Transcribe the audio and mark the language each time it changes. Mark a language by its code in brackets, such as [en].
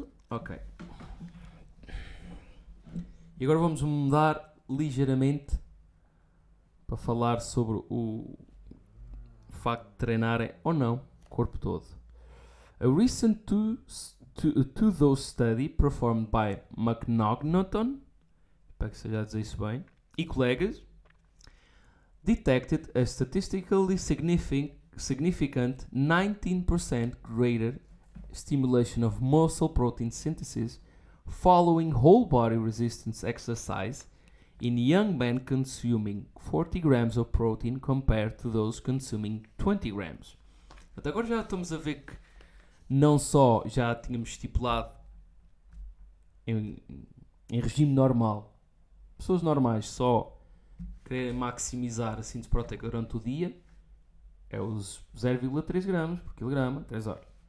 [pt] Ok. E agora vamos mudar ligeiramente para falar sobre o facto de treinarem ou não o corpo todo. [en] A recent two-dose study performed by McNaughton, [pt] espero que seja a dizer isso bem, e colegas, [en] detected a statistically significant 19% greater stimulation of muscle protein synthesis following whole body resistance exercise in young men consuming 40 grams of protein compared to those consuming 20 grams. [pt] Até agora já estamos a ver que não só já tínhamos estipulado em regime normal, pessoas normais só querem maximizar a síntese proteica durante o dia, é os 0,3 gramas por quilograma, 3 horas.